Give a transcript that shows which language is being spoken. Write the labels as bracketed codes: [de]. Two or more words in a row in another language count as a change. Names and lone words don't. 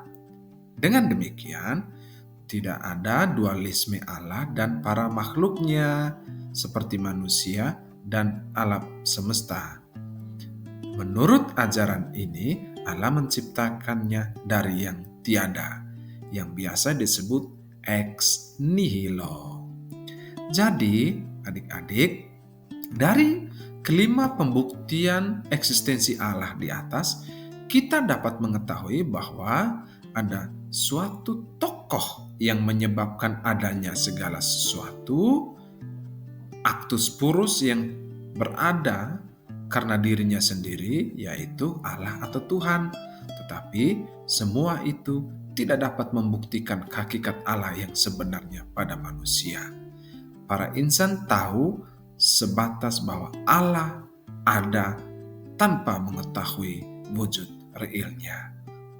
[id] Dengan demikian, tidak ada dualisme Allah dan para makhluknya, seperti manusia dan alam semesta. Menurut ajaran ini, Allah menciptakannya dari yang tiada, yang biasa disebut [la] ex nihilo. [id] Jadi, adik-adik, dari kelima pembuktian eksistensi Allah di atas, kita dapat mengetahui bahwa ada suatu tokoh yang menyebabkan adanya segala sesuatu, [la] actus purus [id] yang berada karena dirinya sendiri, yaitu Allah atau Tuhan. Tetapi semua itu tidak dapat membuktikan hakikat Allah yang sebenarnya pada manusia. Para insan tahu sebatas bahwa Allah ada tanpa mengetahui wujud realnya.